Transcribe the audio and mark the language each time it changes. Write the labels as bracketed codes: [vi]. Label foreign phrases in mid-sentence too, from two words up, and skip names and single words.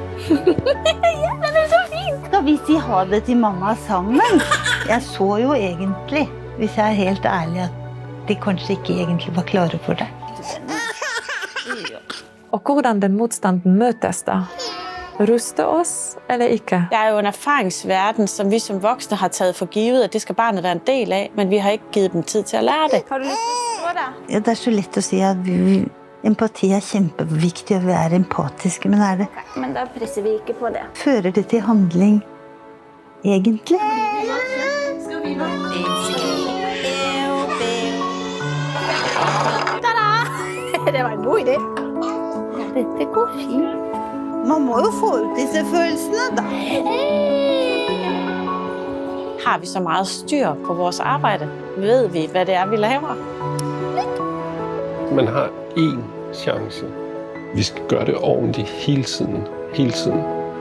[no] Ja, det er så fint! Skal vi si ha det til mamma sammen? Jeg så jo egentlig, hvis jeg er helt ærlig, at de kanskje ikke egentlig var klare for det. Og hvordan den motstanden møtes da? Ruste oss eller ikke? [da] Det er jo en erfaringsverden, som vi som voksne har taget for givet, at det skal barnet være en del af, men vi har ikke givet dem tid til at lære det. Har du lyst til at stå der? [no] Ja, det er så lett å si at empati er kjempeviktig, og vi er empatiske, men er det... Men da presser vi ikke på det. Fører det til handling, egentlig? Det var en god idé. Dette går fint. Man må jo få ut disse følelsene, da. [da] Har vi så meget styr på vores arbejde? Ved vi, hvad det er, vi laver? Man har én chance. Vi skal gøre det ordentligt hele tiden. Hele tiden.